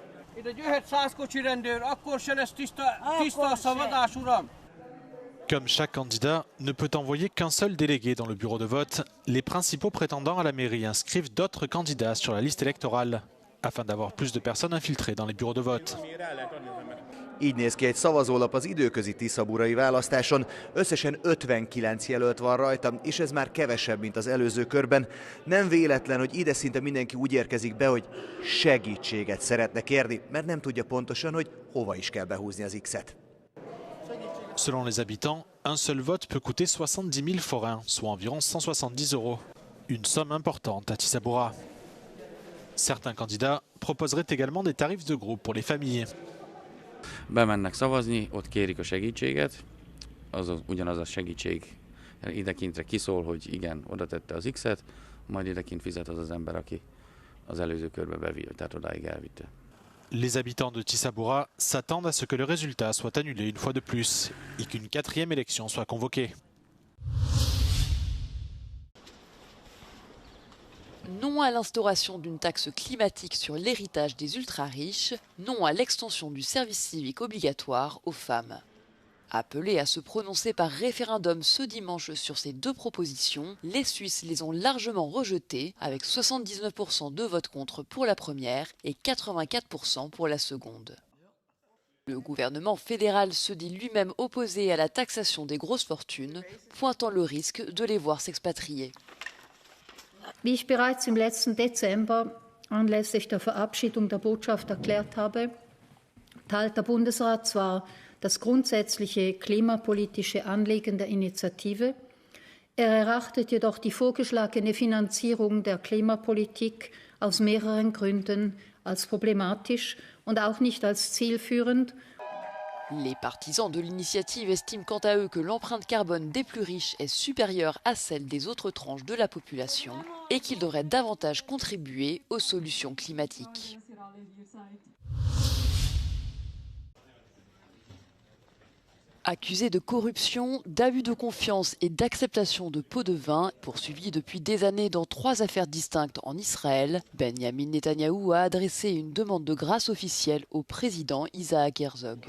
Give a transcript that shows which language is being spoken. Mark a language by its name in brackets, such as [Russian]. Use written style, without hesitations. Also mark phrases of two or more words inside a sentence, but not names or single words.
[French] Comme chaque candidat ne peut envoyer qu'un seul délégué dans le bureau de vote, les principaux prétendants à la mairie inscrivent d'autres candidats sur la liste électorale, afin d'avoir plus de personnes infiltrées dans les bureaux de vote. [Hungarian] Így néz ki egy szavazólap az időközi tiszaburai választáson. Összesen 59 jelölt van rajta, és ez már kevesebb, mint az előző körben. Nem véletlen, hogy ide szinte mindenki úgy érkezik be, hogy segítséget szeretne kérni, mert nem tudja pontosan, hogy hova is kell behúzni az X-et. [French] Selon les habitants, un seul vote peut coûter 70 000 forints, soit environ 170 €. Une somme importante à Tiszabuра. Certains candidats proposeraient également des tarifs de groupe pour les familles. [Hungarian] Bemennek szavazni, ott kérik a segítséget, ugyanaz a segítség idekintre kiszól, hogy igen, oda tette az X-et, majd idekint fizet az ember, aki az előző körbe bevitt, tehát odáig elvitte. [French] Les habitants de Tiszabura s'attendent à ce que le résultat soit annulé une fois de plus et qu'une 4e élection soit convoquée. Non à l'instauration d'une taxe climatique sur l'héritage des ultra-riches, non à l'extension du service civique obligatoire aux femmes. Appelés à se prononcer par référendum ce dimanche sur ces 2 propositions, les Suisses les ont largement rejetées, avec 79% de votes contre pour la première et 84% pour la seconde. Le gouvernement fédéral se dit lui-même opposé à la taxation des grosses fortunes, pointant le risque de les voir s'expatrier. [German] Wie ich bereits im letzten Dezember anlässlich der Verabschiedung der Botschaft erklärt habe, teilt der Bundesrat zwar das grundsätzliche klimapolitische Anliegen der Initiative, er erachtet jedoch die vorgeschlagene Finanzierung der Klimapolitik aus mehreren Gründen als problematisch und auch nicht als zielführend. [French] Les partisans de l'initiative estiment quant à eux que l'empreinte carbone des plus riches est supérieure à celle des autres tranches de la population et qu'ils devraient davantage contribuer aux solutions climatiques. Accusé de corruption, d'abus de confiance et d'acceptation de pots de vin, poursuivi depuis des années dans 3 affaires distinctes en Israël, Benjamin Netanyahou a adressé une demande de grâce officielle au président Isaac Herzog.